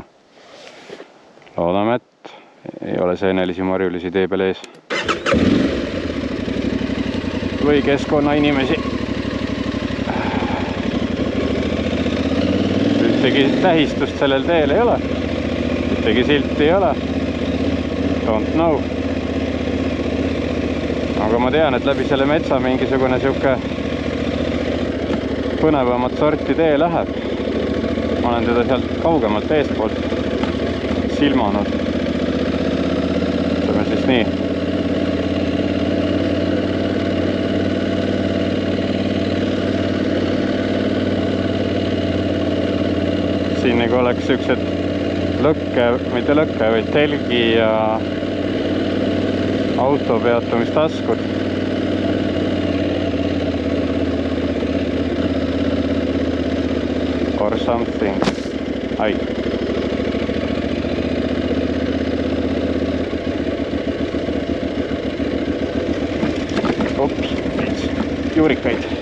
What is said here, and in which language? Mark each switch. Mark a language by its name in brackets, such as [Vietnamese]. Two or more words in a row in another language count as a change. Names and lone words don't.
[Estonian] Loodame, et ei ole seenelisi marjulisi tee peal ees või keskkonnainimesi. Ühtegi tähistust sellel teel ei ole, ühtegi silti ei ole. [English] Don't know. [Estonian] Aga ma tean, et läbi selle metsa mingisugune siuke põnevamat sorti tee läheb. Ma olen teda sealt kaugemalt eestpoolt silmanud. Ütleme siis nii. Siin nagu oleks siuksed mitte lõkke, vaid telgi ja auto peatumistaskud. [English] Or something. Ai. Ops, [Estonian] juurikaid.